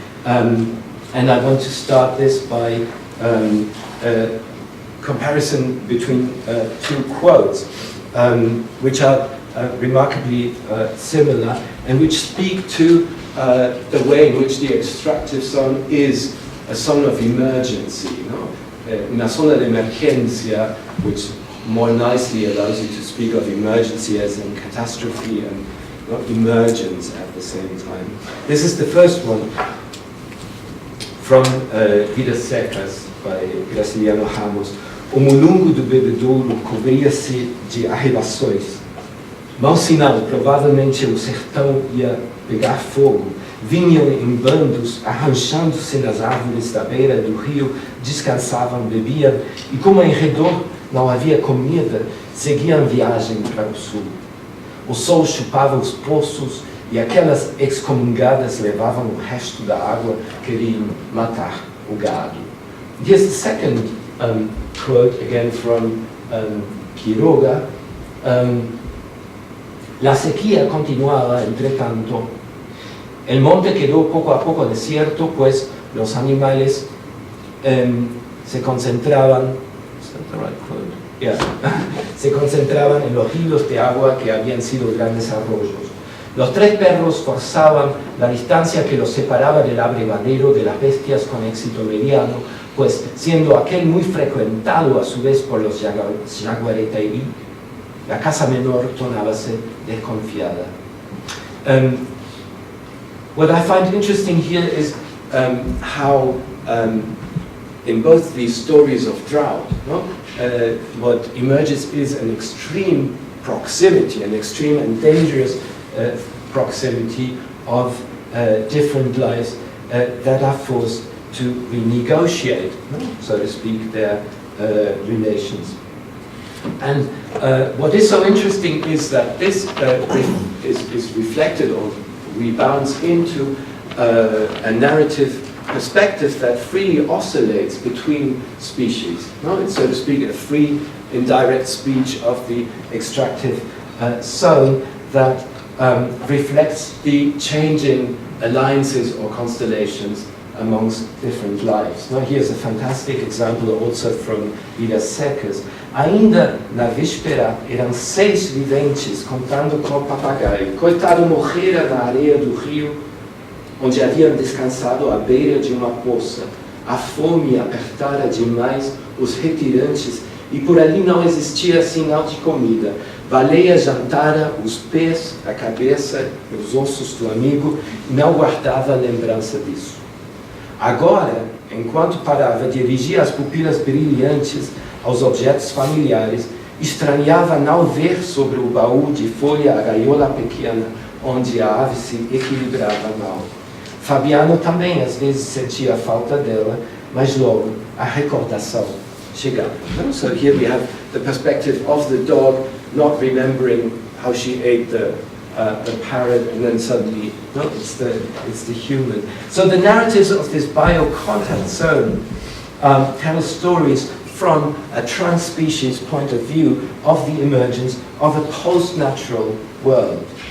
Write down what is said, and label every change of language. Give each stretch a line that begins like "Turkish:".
English: And I want to start this by a comparison between two quotes, which are remarkably similar, and which speak to the way in which the extractive song is a song of emergency,
Spanish: una zona de emergencia,
English: which more nicely allows you to speak of emergency as in catastrophe and emergence at the same time. This is the first one from Vidas Secas by Graciliano Ramos.
Portuguese: O mulungo do bebedouro cobria-se de arrebações. Mau sinal, provavelmente o sertão ia pegar fogo. Vinham em bandos, arranchando-se nas árvores da beira do rio, descansavam, bebiam, e como em redor não havia comida, seguiam viagem para o sul. O sol chupava os poços e aquelas excomungadas levavam o resto da água, queriam matar o gado.
English: Here's the second quote, again from Quiroga.
Spanish: La sequía continuaba, entretanto. El monte quedó poco a poco desierto, pues los animales se concentraban.
English: Is that the right quote? Yeah.
Spanish: Se concentraban en los ríos de agua que habían sido grandes arroyos. Los tres perros forzaban la distancia que los separaba del abrevadero de las bestias con éxito mediano, pues siendo aquel muy frecuentado a su vez por los jaguareteí, la casa menor tornábase desconfiada.
English: What I find interesting here is how in both these stories of drought, what emerges is an extreme proximity, an extreme and dangerous proximity of different lives that are forced to renegotiate, so to speak, their relations. And what is so interesting is that this is reflected or rebounds into a narrative perspective that freely oscillates between species. No? It's, so to speak, a free, indirect speech of the extractive zone that reflects the changing alliances or constellations amongst different lives. Now, here's a fantastic example also from Vidas Secas.
Portuguese: Ainda na víspera eram 6 viventes contando com o papagaio. Coitado morrera na areia do rio, onde haviam descansado à beira de uma poça. A fome apertara demais os retirantes e por ali não existia sinal de comida. Baleia jantara os pés, a cabeça e os ossos do amigo e não guardava lembrança disso. Agora, enquanto parava, dirigia as pupilas brilhantes aos objetos familiares, estranhava não ver sobre o baú de folha a gaiola pequena, onde a ave se equilibrava mal. Fabiano também às vezes sentia falta dela, mas logo a recordação chegava.
English: So here we have the perspective of the dog not remembering how she ate the parrot, and then suddenly, no, it's the human. So the narratives of this biocontact zone tell stories from a trans-species point of view of the emergence of a post-natural world.